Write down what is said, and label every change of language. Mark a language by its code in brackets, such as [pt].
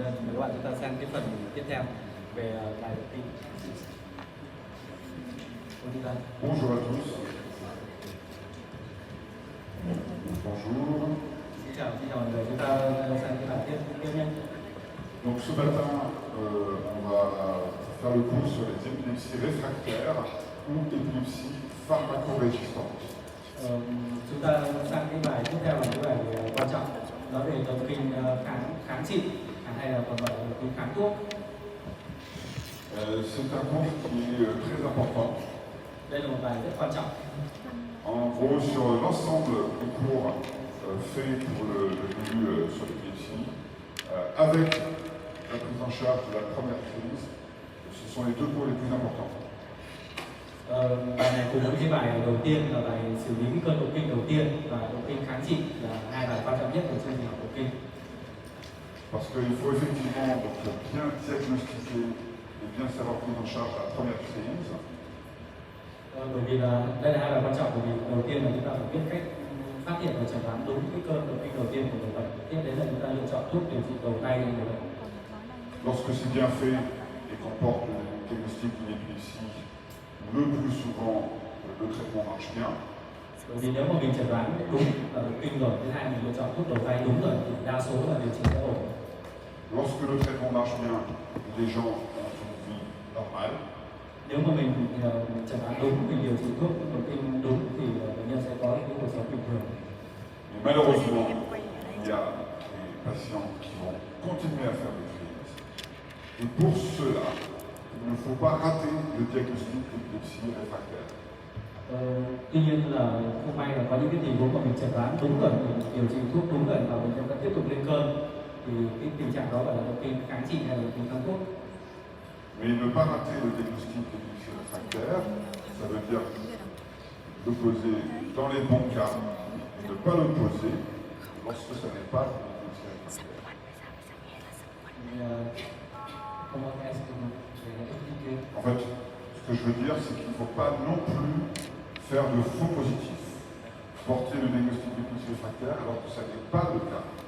[vi] bạn, chúng ta sang cái phần tiếp theo về bài động kinh. [fr] Bonjour à tous. Bonjour. [vi] Xin chào mọi người, chúng ta sang cái bài tiếp nhé. [fr] Donc ce matin, on va faire le cours sur les épilepsies réfractaires ou épilepsies pharmacorésistante. [vi] Chúng ta sang cái bài tiếp theo là cái bài quan trọng, nói về động kinh kháng trị hay là còn gọi là động kinh kháng thuốc. [fr] C'est un cours qui est très important. [vi] Đây là một bài rất quan trọng. [fr] En gros, sur l'ensemble du cours fait pour le début sur l'épilepsie, avec la prise en charge de la première crise, ce sont les deux cours les plus importants. [vi] Bài này cùng với cái bài đầu tiên là bài xử lý cái cơn động kinh đầu tiên và động kinh kháng trị là hai bài quan trọng nhất của chương trình học động kinh. [fr] Parce qu'il faut effectivement donc, bien diagnostiquer et bien savoir prendre en charge la première crise. [vi] Bởi vì là đây là hai bài quan trọng, bởi vì đầu tiên là chúng ta phải biết cách phát hiện và chẩn đoán đúng cái cơn động kinh đầu tiên của người bệnh. Tiếp đến là chúng ta lựa chọn thuốc điều trị đầu tay cho người bệnh. [fr] Lorsque c'est bien fait et qu'on porte le diagnostic d'une épilepsie, le plus souvent le traitement marche bien. [vi] Bởi vì nếu mà mình chẩn đoán đúng động kinh rồi, thứ hai mình lựa chọn thuốc đầu tay đúng rồi thì đa số là điều trị sẽ ổn. [fr] Lorsque le traitement marche bien, les gens ont une vie normale. [vi] Nếu mà mình chẩn đoán đúng, mình điều trị thuốc động kinh đúng thì bệnh nhân sẽ có cái cuộc sống bình thường. [fr] Mais malheureusement, il y a des patients qui vont continuer à faire des crises. Et pour cela, il ne faut pas rater le diagnostic d'épilepsie réfractaire. [vi] Tuy nhiên là không may là có những cái tình huống mà mình chẩn đoán đúng rồi, mình điều trị thuốc đúng rồi và bệnh nhân vẫn tiếp tục lên cơn, thì cái tình trạng đó gọi là động kinh kháng trị hay là động kinh kháng thuốc. [fr] Mais ne pas rater le diagnostic d'épilepsie réfractaire, ça veut dire le poser dans les bons cas et ne pas le poser lorsque ça n'est pas une épilepsie réfractaire. En fait, ce que je veux dire, c'est qu'il ne faut pas non plus faire de faux positifs, porter le diagnostic d'épilepsie réfractaire alors que ça n'est pas le cas.